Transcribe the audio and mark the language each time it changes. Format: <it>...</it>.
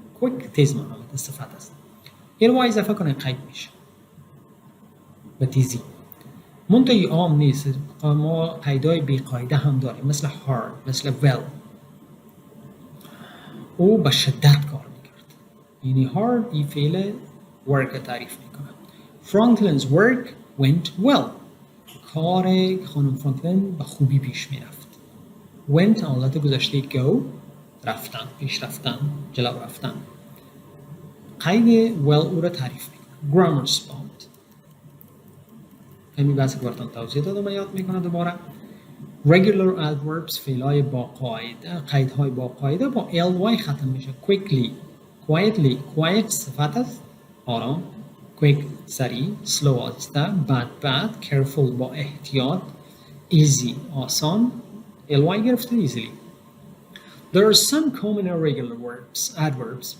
<fa>quick تیز معنا میده، صفت است. ly اضافه کنید قید میشه به تیزی. منتهی عام نیست، ما قیدهای بی قاعده هم داریم مثل hard، مثل well. او به شدت کار میکرد، یعنی hard این فعل work تعریف میکنه.</fa> <en>Franklin's work went well.</en> <fa>کار خانم فرانکلین به خوبی پیش میرفت. went حالت گذشته go، رفتن، پیش رفتن، جلو رفتن. قید well او را تعریف میکنه.</fa> <en>grammar spot.</en> <fa>همین بحث که براتون توضیح دادم و یاد میکنه دوباره. regular adverbs فعلای با قاعده، قیدهای با قاعده با ly ختم میشه. quickly، quietly، quiet صفت است، آرام. quick سریع، slow آهسته، bad careful با احتیاط، easy آسان، ly گرفته easily.</fa> <en>There are some common irregular adverbs.</en>